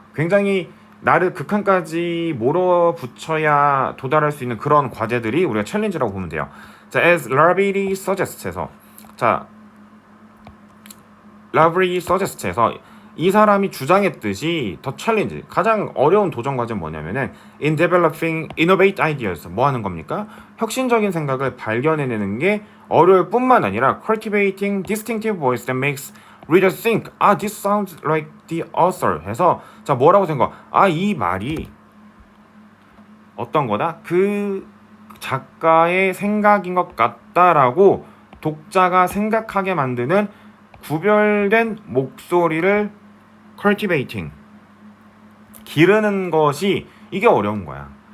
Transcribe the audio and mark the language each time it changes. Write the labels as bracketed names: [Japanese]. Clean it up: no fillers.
[Korean] 굉장히 나를 극한까지 몰아붙여야 도달할 수 있는 그런 과제들이 우리가 챌린지라고 보면 돼요. 자, [English] as Ravelli suggests [Korean] 에서, 자, Ravelli suggests에서 이 사람이 주장했듯이 더 챌린지, 가장 어려운 도전 과제는 뭐냐면은 [English] in developing innovate ideas, [Korean] 뭐 하는 겁니까? 혁신적인 생각을 발견해내는 게 어려울 뿐만 아니라 [English] cultivating distinctive voice that makes readers think, this sounds like the author [Korean] 해서, 자, 뭐라고 생각? 이 말이 어떤 거다? 그 작가의 생각인 것 같다라고 독자가 생각하게 만드는 구별된 목소리를 cultivating, 기르는 것이, 이게 어려운 거야.